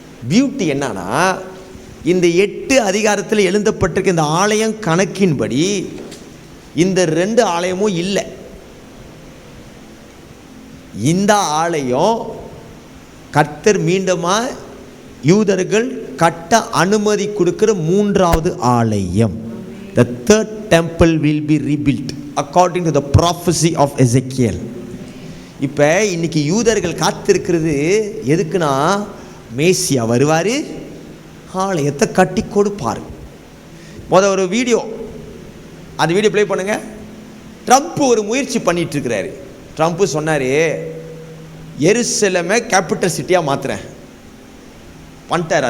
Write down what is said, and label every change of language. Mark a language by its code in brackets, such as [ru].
[ta] Beauty என்னன்னா இந்த 8 அதிகாரத்தில் எழுதப்பட்டிருக்க இந்த ஆலயம் கணக்கின்படி இந்த 2 ஆலயமும் இல்லை. இந்த ஆலயம் கர்த்தர் மீண்டுமா யூதர்கள் கட்ட அனுமதி கொடுக்கிற 3வது ஆலயம். [en] The third temple will be rebuilt according to the prophecy of Ezekiel. [ta] இப்போ இன்னைக்கு யூதர்கள் காத்திருக்கிறது எதுக்குன்னா மேசியா வருவார், ஆலயத்தை கட்டி கொடுப்பார். ஒரு வீடியோ, அந்த வீடியோ ப்ளே பண்ணுங்க. ட்ரம்ப் ஒரு முயற்சி பண்ணிட்டு இருக்கிறாரு. ட்ரம்ப் சொன்னார் எருசலேமை கேபிட்டல் சிட்டியாக மாற்றுறேன் பண்ணிட்டார்.